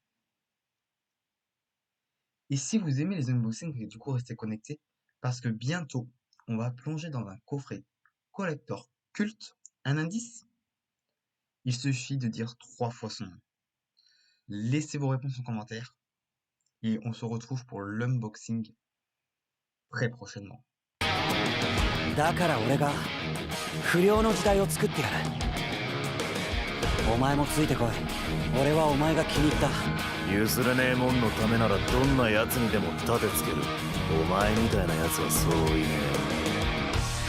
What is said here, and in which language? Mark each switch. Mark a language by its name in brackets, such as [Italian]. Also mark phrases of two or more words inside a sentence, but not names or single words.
[French] Et si vous aimez les unboxings, du coup restez connectés, parce que bientôt, on va plonger dans un coffret collector culte. Un indice? Il suffit de dire 3 fois son nom. Laissez vos réponses en commentaire, et on se retrouve pour l'unboxing très prochainement. [Japanese] だから俺が不良の時代を作ってやる。お前もついてこい。俺はお前が気に入った。譲れねえもんのためならどんな奴にでも盾つける。お前みたいな奴はそういねえ。